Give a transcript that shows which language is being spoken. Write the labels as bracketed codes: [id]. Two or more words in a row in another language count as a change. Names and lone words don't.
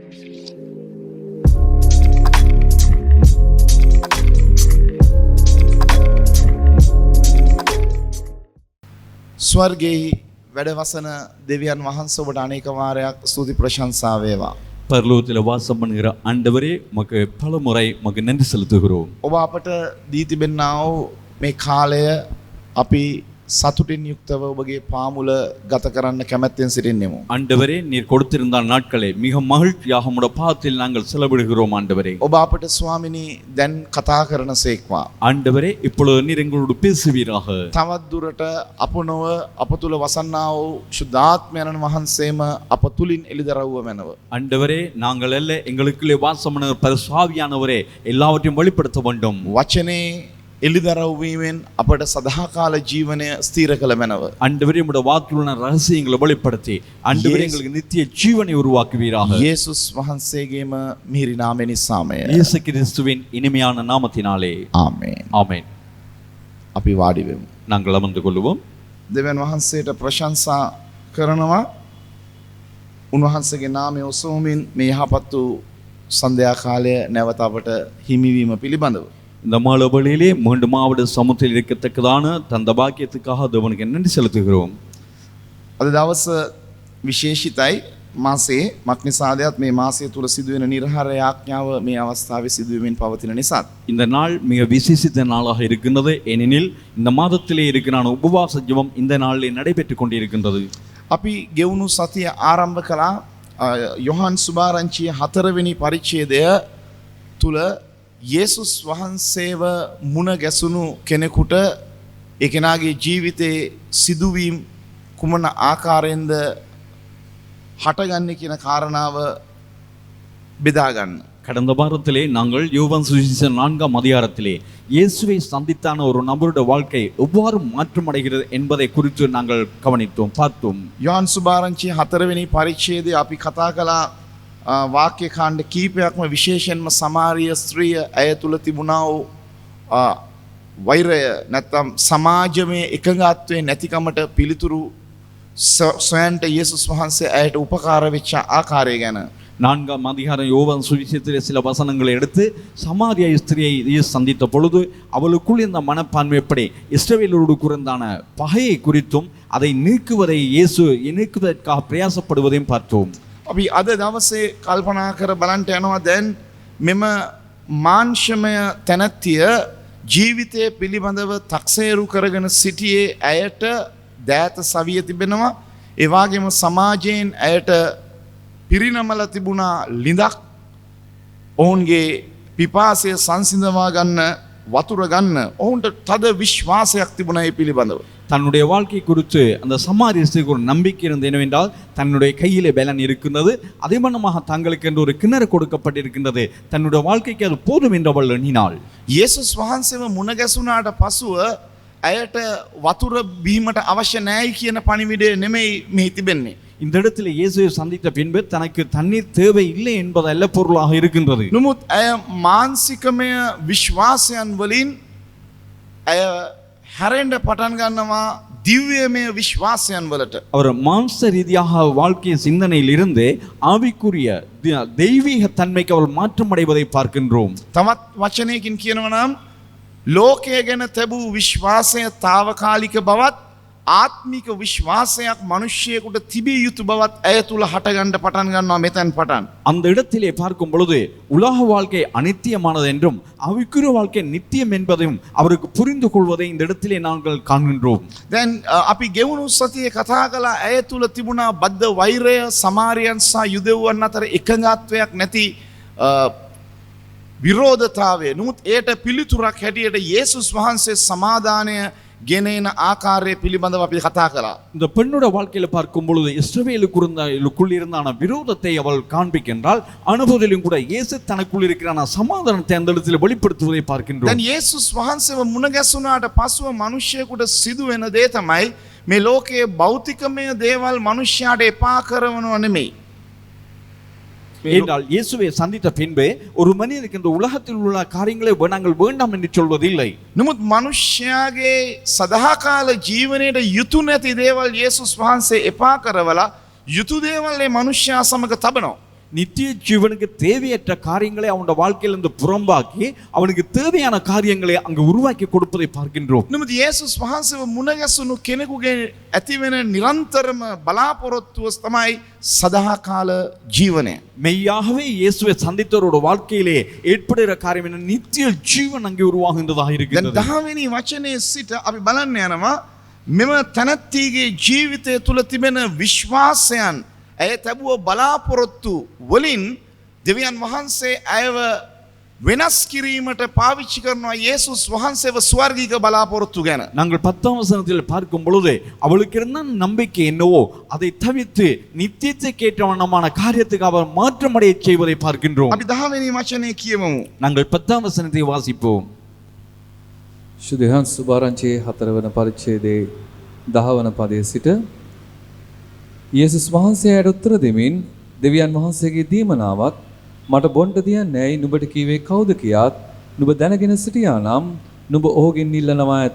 [si] ස්වර්ගයේ වැඩවසන දෙවියන් වහන්සේ ඔබට අනේක වාරයක් ස්තුති ප්‍රශංසා වේවා. [ta] பரலோகத்தில் வாசம் பண்ணுகிற ஆண்டவரே மக்கு பல முறை மக்கு நன்றி செலுத்துகிறோம். [si] ඔබ අපට දී තිබෙනා වූ මේ කාලය අපි සතුටින් යුක්තව ඔබගේ පාමුල ගත කරන්න කැමැත්තෙන් සිටින්නෙමු. [ta] ஆண்டவரே நீர் கொடுத்திருந்த நாட்களை மிக மகிழ்ச்சியாக உம்முடைய பாதத்தில் நாங்கள் செலவிடுகிறோம் ஆண்டவரே. [si] ඔබ අපට ස්වාමිනී දැන් කතා කරන සේක්වා. [ta] ஆண்டவரே இப்பொழுது நீர் எங்களோடு பேசுவீராக. [si] තවත් දුරට අප නොව අප තුල වසන්නා වූ ශුද්ධාත්මයන් වහන්සේම අප තුලින් එළිදරව්ව මැනව. [ta] ஆண்டவரே நாங்கள் அல்ல எங்களுக்குள்ளே வாசம் பண்ணுகிற பரிசுத்தாவியானவரே எல்லாவற்றையும் வெளிப்படுத்த வேண்டும். [si] වචනේ එළිදරව් වීමෙන් අපට සදාකාල ජීවනය ස්ථීර කළ මැනව. [ta] ஆண்டவரே உம்முடைய வாக்கில் உள்ள ரகசியங்களை வெளிப்படுத்தி ஆண்டவரே எங்களுக்கு நித்திய ஜீவனை உருவாக்குவீராக. [si] යේසුස් වහන්සේගේම මිහිරි නාමය නිසාමය. [ta] இயேசு கிறிஸ்துவின் இனிமையான நாமத்தினாலே [si] ආමේන්. [ta] ஆமென். [si] අපි වාඩි වෙමු. [ta] நாங்கள் அமர்ந்து கொள்வோம். [si] දෙවියන් වහන්සේට ප්‍රශංසා කරනවා. උන්වහන්සේගේ නාමය ඔසවමින් මේ යහපත් වූ සන්ධ්‍යා කාලය නැවත අපට හිමිවීම පිළිබඳව [ta] இந்த மாலவழியிலே மீண்டும் மாவட்ட சமூகத்தில் இருக்கத்தக்கதான தந்த பாக்கியத்துக்காக தேவனுக்கு நன்றி செலுத்துகிறோம். [si] අද දවස විශේෂිතයි. මාසේ මක්නිසාදයක් මේ මාසය තුල සිදුවෙන නිර්හාර යාඥාව මේ අවස්ථාවේ සිදුවීමෙන් පවතින නිසා [ta] இந்த நாள் மிக விசேஷித்த நாளாக இருக்கின்றது. ஏனெனில் இந்த மாதத்திலே இருக்கிற உபவாச ஜெபம் இந்த நாளிலே நடைபெற்றுக் கொண்டிருக்கின்றது. [si] අපි ගෙවුණු සතිය ආරම්භ කළා යොහන් සුභාරංචිය 4 වෙනි පරිච්ඡේදය තුල යේසුස් වහන්සේව මුණ ගැසුණු කෙනෙකුට ඒ කෙනාගේ ජීවිතයේ සිදුවීම් කුමන ආකාරයෙන්ද හටගන්නේ කියන කාරණාව බෙදා ගන්න. [ta] கடந்த வாரத்திலே நாங்கள் யோவான் சுவிசேஷம் 4ஆம் அதிகாரத்திலே இயேசுவை சந்தித்தான ஒரு நபருடைய வாழ்க்கை எவ்வாறு மாற்றமடைகிறது என்பதை குறித்து நாங்கள் கவனித்தோம் பார்த்தோம். [si] යොහන් සුභාරංචිය 4 වෙනි පරිච්ඡේදයේ අපි කතා කළා වාක්‍ය කාණ්ඩ කීපයක්ම විශේෂයෙන්ම සමාරිය ස්ත්‍රිය ඇය තුල තිබුණා වූ වෛරය නැත්නම් සමාජමය එකඟත්වයේ නැතිකමට පිළිතුරු සොයන්ට යේසුස් වහන්සේ ඇයට උපකාර වෙච්ච ආකාරය ගැන [ta] 4ஆம் அதிகாரம் யோவான் சுவிசேஷத்திலே சில வசனங்களை எடுத்து சமாரியா ஸ்திரியை இயேசு சந்தித்த பொழுது அவளுக்குள் இந்த மனப்பான்மை எப்படி இஸ்ரவேலரோடு குறைந்தான பகையை குறித்தும் அதை நீக்குவதற்காக பிரயாசப்படுவதையும் பார்த்தோம். [si] අපි අද දවසේ කල්පනා කර බලන්ට යනවා දැන් මෙම මාංශමය තැනැත්තිය ජීවිතය පිළිබඳව තක්සේරු කරගෙන සිටියේ ඇයට දෑත සවිය තිබෙනවා. ඒ වගේම සමාජයෙන් ඇයට පිරිනමල තිබුණා ලිඳක් ඔවුන්ගේ පිපාසය සංසිඳවා ගන්න වතුර ගන්න ඔවුන්ට තද විශ්වාසයක් තිබුණා ඒ පිළිබඳව. [ta] தன்னுடைய வாழ்க்கை குறித்து அந்த சமாரியத்துக்கு ஒரு நம்பிக்கை இருந்தது. என்னவென்றால் தன்னுடைய கையிலே பலன் இருக்கின்றது, அதே மனமாக தங்களுக்கு என்று ஒரு கிணறு கொடுக்கப்பட்டிருக்கின்றது, தன்னுடைய வாழ்க்கைக்கு அது போதும் என்றவள் எண்ணினாள். [si] යේසුස් වහන්සේව මුණ ගැසුණාට පසුව ඇයට වතුර බීමට අවශ්‍ය නැයි කියන පණිවිඩය නෙමෙයි මේ තිබෙන්නේ. [ta] இந்த இடத்துல இயேசுவை சந்தித்த பின்பு தனக்கு தண்ணீர் தேவை இல்லை என்பதல்ல பொருளாக இருக்கின்றது. [si] නමුත් ඇය මානසිකමය විශ්වාසයන් වලින් ඇය හැරෙන්න පටන් ගන්නවා දිව්‍යමය විශ්වාසයන් වලට. [ta] அவர் மாம்ச ரீதியாக வாழ்க்கை சிந்தனையில் இருந்து ஆவிக்குரிய தெய்வீக தன்மைக்கு அவள் மாற்றம் அடைவதை பார்க்கின்றோம். [si] තවත් වචනයකින් කියනවා නම් ලෝකය ගැන තිබූ විශ්වාසය తాවකාලික බවත් ආත්මික විශ්වාසයක් මිනිසියෙකුට තිබිය යුතු බවත් ඇය තුල හටගන්න පටන් ගන්නවා මෙතෙන් පටන්. [ta] அந்த இடத்திலே பார்க்கும் பொழுது உலக வாழ்க்கை அநித்தியமானது என்றும் ஆவிக்குரிய வாழ்க்கை நித்தியம் என்பதையும் அவருக்கு புரிந்து கொள்வதை இந்த இடத்திலே நாங்கள் காண்கின்றோம். [si] දැන් අපි ගෙවුණු සතියේ කතා කළා ඇය තුල තිබුණා බද්ධ වෛරය සමාරියන් සහ යුදෙව්වන් අතර එකඟත්වයක් නැති විරෝධතාවය. නමුත් ඒට පිළිතුරක් හැටියට යේසුස් වහන්සේ සමාදානය ගෙනෙන ආකාරය පිළිබඳව අපි කතා කළා. [ta] இந்த பெண்ணோட வாழ்க்கையில பார்க்கும் பொழுது இஸ்ரவேலுக்குள் இருந்தான விரோதத்தை அவள் காண்பிக்கின்றாள். அனுபவத்திலும் கூட இயேசு தனக்குள் இருக்கிறான சமாதானத்தை அந்த இடத்துல வெளிப்படுத்துவதை பார்க்கின்றோம். [si] දැන් යේසුස් වහන්සේව මුණ ගැසුණාට පසුව මිනිසියෙකුට සිදුවෙන දේ තමයි මේ ලෝකයේ භෞතිකමය දේවල් මිනිස්යාට එපා කරනව නෙමෙයි. [ta] என்றால் இயேசுவை சந்தித்த பின்பு ஒரு மனிதனுக்கு இந்த உலகத்தில் உள்ள காரியங்களை நாங்கள் வேண்டாம் என்று சொல்வதில்லை. [si] නමුත් මිනිස්යාගේ සදාකාල ජීවනයේ යුතු නැති දේවල් යේසුස් වහන්සේ එපා කරවලා යුතු දේවල් මේ මිනිස්යා සමග තබනවා. [ta] நித்திய ஜீவனுக்கு தேவையற்ற காரியங்களை அவனுடைய வாழ்க்கையிலிருந்து புறம்பாக்கி அவனுக்கு தேவையான காரியங்களை அங்கு உருவாக்கி கொடுப்பதை பார்க்கின்றோம். [si] නමුත් යේසුස් වහන්සේව මුණගැසුණු කෙනෙකුගේ ඇතිවෙන නිරන්තරම බලාපොරොත්තුව තමයි සදාකාල ජීවනය. [ta] மெய்யாகவே இயேசுவை சந்தித்தவரோட வாழ்க்கையிலே ஏற்படுகிற காரியம் என்ன? நித்திய ஜீவன் அங்கே உருவாகின்றதாக [si] දැන් [ta] இருக்கிறது. [si] 10 වෙනි වචනේ සිට අපි බලන්න යනවා මෙම තනත්තිගේ ජීවිතය තුළ තිබෙන විශ්වාසයන් ඇය තැබුව බලාපොරොත්තු වලින් දෙවියන් වහන්සේ ඇයව වෙනස් කිරීමට පාවිච්චි කරනවා යේසුස් වහන්සේව ස්වර්ගීක බලාපොරොත්තු ගැන. [ta] நாங்கள் 10ஆம் வசனத்தில் பார்க்கும் பொழுது அவளுக்கு இருந்த நம்பிக்கை என்னவோ அதை தவிர்த்து நித்தியத்தை கேட்டவண்ணமான காரியத்துக்கு அவர் மாற்றமடைய செய்வதை பார்க்கின்றோம். [si] අපි 10 වෙනි වචනේ කියමු. [ta] நாங்கள் 10ஆம் வசனத்தை வாசிப்போம். [si] ශුද්ධයන් සුභාරංචියේ 4 වන පරිච්ඡේදයේ 10 වන පදයේ සිට යේසුස් වහන්සේට උත්තර දෙමින් දෙවියන් වහන්සේගේ දීමනාවත් මට බොන්ට දියන්නේයි නුඹට කීවේ කවුද කියාත් නුඹ දැනගෙන සිටියා නම් නුඹ ඔහුගෙන් ඉල්ලනවා ඇත.